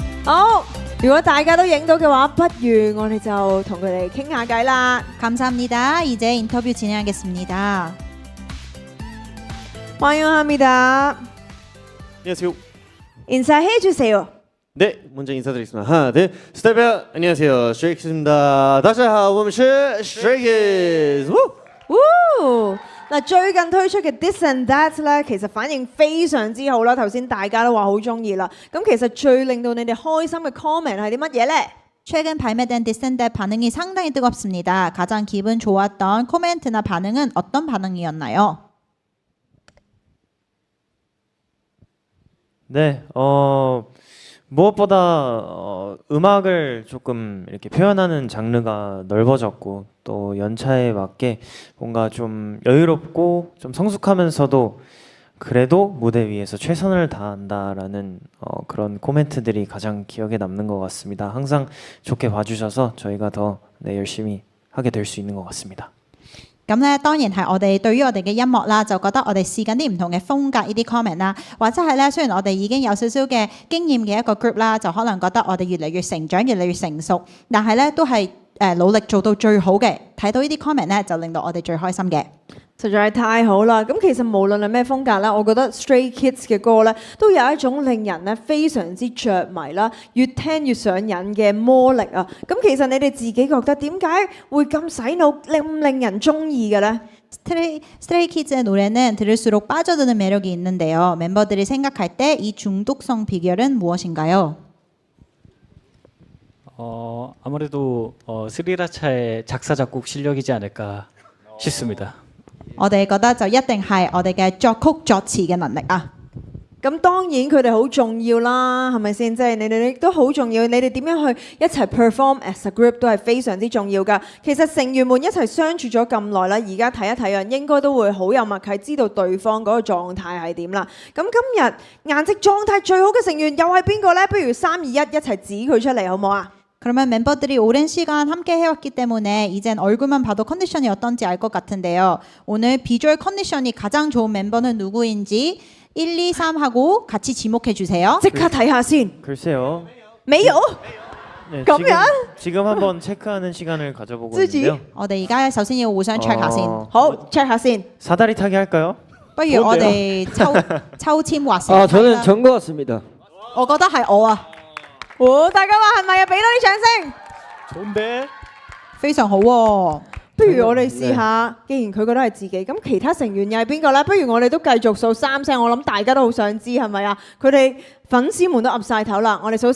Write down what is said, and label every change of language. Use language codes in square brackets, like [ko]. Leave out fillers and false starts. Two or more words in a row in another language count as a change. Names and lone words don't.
[yue] 好，如果大家都影到嘅話，不如我哋就同佢哋傾下偈啦。 [ko] 감사합니다. 이제 인터뷰 진행하겠습니다. 환영합니다. 안녕하세요. 인사해 주세요. 네, 먼저 인사드리겠습니다. 하나, 둘, 스타일베어 안녕하세요, 스트레이키즈입니다. [yue] 大家好，我們是 Stray Kids。嗱，最近推出嘅 This and That 咧，其實反應非常之好啦。頭先大家都話好中意啦。咁其實最令到你哋開心嘅 comment 係啲乜嘢呢？ [ko] 최근 발매된 디센데 반응이 상당히 뜨겁습니다. 가장 기분 좋았던 코멘트나 반응은 어떤 반응이었나요? 네, 무엇보다 음악을 조금 이렇게 표현하는 장르가 넓어졌고 또 연차에 맞게 뭔가 좀 여유롭고 좀 성숙하면서도 그래도 무대 위에서 최선을 다한다라는 그런 코멘트들이 가장 기억에 남는 것 같습니다. 항상 좋게 봐주셔서 저희가 더 열심히 하게 될 수 있는 것 같습니다. [yue] 咁咧當然係我哋對於我哋嘅音樂啦，就覺得我哋試緊啲唔同嘅風格呢啲 comment 啦，或者係咧雖然我哋已經有少少嘅經驗嘅一個 group 啦，就可能覺得我哋越嚟越成長，越嚟越成熟，但係咧都係努力做到最好嘅。睇到呢啲 comment 咧，就令到我哋最開心嘅。實在係太好啦！咁其實無論係咩風格啦，我覺得 Stray Kids 嘅歌咧，都有一種令人咧非常之着迷啦，越聽越上癮嘅魔力啊！咁其實你哋自己覺得點解會咁洗腦，令人中意嘅咧？ [ko] 스트레이 키즈의 노래는 들을수록 빠져드는 매력이 있는데요. 멤버들이 생각할 때 이 중독성 비결은 무엇인가요? 아무래도 스리라차의 작사 작곡 실력이지 않을까 싶습니다. [yue] 我哋覺得就一定係我哋嘅作曲作詞嘅能力啊！咁當然佢哋好重要啦，係咪先？即係你哋亦都好重要，你哋點樣去一齊 [en] perform as a group [yue] 都係非常之重要㗎。其實成員們一齊相處咗咁耐啦，而家睇一睇啊，應該都會好有默契，知道對方嗰個狀態係點啦。咁今日顏值狀態最好嘅成員又係邊個呢？不如3、2、1一齊指佢出嚟好唔好啊？ [ko] 그러면 멤버들이 오랜 시간 함께 해왔기 때문에 이젠 얼굴만 봐도 컨디션이 어떤지 알 것 같은데요. 오늘 비주얼 컨디션이 가장 좋은 멤버는 누구인지 1, 2, 3 하고 같이 지목해 주세요. [yue] 即刻睇下先。 [ko] 글쎄요. [yue] 沒有？ [ko] 네, 그러면? 지금 한번 체크하는 시간을 가져보고 쓰지? 있는데요. [yue] 我哋而家首先要互相 check 下先，好 check 下先。 [ko] 사다리 타기 할까요? [yue] 不如我哋抽籤劃成。 [ko] 아 저는 전 것 같습니다. [yue] 我覺得係我啊，大家話係咪啊？俾多啲掌聲。 [ko] 좋은데? [yue] 非常好喎。不如我哋試下，既然佢覺得係自己，咁其他成員又係邊個呢？不如我哋都繼續數3聲，我諗大家都好想知係咪啊？佢哋粉絲們都岌晒頭啦，我哋數。